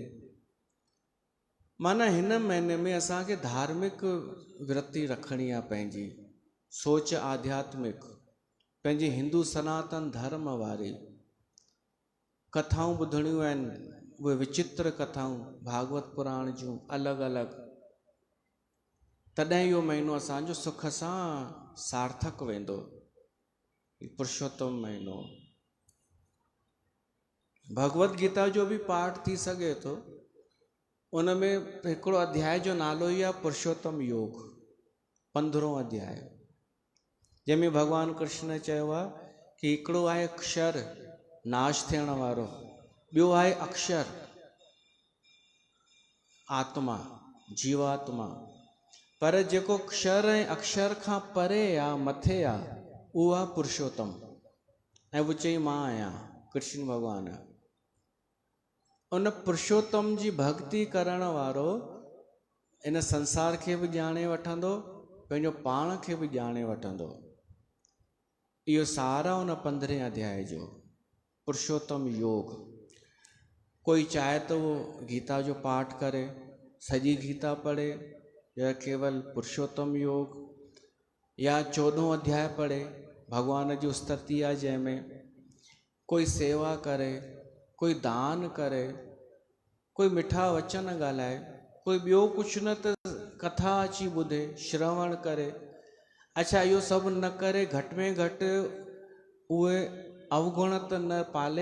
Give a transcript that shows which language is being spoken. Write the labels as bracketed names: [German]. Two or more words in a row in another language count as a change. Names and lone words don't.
[Sindhi] माना हिन महीने में असांखे धार्मिक वृत्ति रखणी आहे, पंहिंजी सोच आध्यात्मिक, पंहिंजी हिंदू सनातन धर्म वारी कथाऊं ॿुधणियूं आहिनि। उहे विचित्र कथाऊं भागवत पुराण जूं अलॻि अलॻि। तॾहिं इहो महीनो असांजो सुख सां सार्थक वेंदो, पुरुषोत्तम महीनो। भगवत गीता जो भी पाठ थी सघे थो, उन में हिकिड़ो अध्याय जो नालो ई आहे पुरुषोत्तम योग, 15हों अध्याय, जंहिंमें भगवान कृष्ण चयो आहे कि हिकिड़ो आहे अक्षर नाश थियण वारो, ॿियो आहे अक्षर आत्मा जीवात्मा, पर जेको क्षर ऐं अक्षर खां परे आहे, मथे आहे, उहो आहे पुरुषोत्तम। ऐं वो चई मां आहियां कृष्ण भगवान। उन पुरुषोत्तम जी भक्ति करण वारो इन संसार खे बि ॼाणे वठंदो, पंहिंजो पाण खे बि ॼाणे वठंदो। इहो सारा उन 15हें अध्याय जो पुरुषोत्तम योग। कोई चाहे तो वो गीता जो पाठ करे, सॼी गीता पढ़े, या केवल पुरुषोत्तम योग, या 14हों अध्याय पढ़े, भगवान जी स्तुति आहे जंहिंमें। कोई सेवा करे, कोई दान करे, कोई मिठा वचन ॻाल्हाए, कोई ॿियो कुझु न त कथा अची ॿुधे, श्रवण करे। अच्छा, इहो सभु न करे, घटि में घटि उहे अवगुण त न पाले।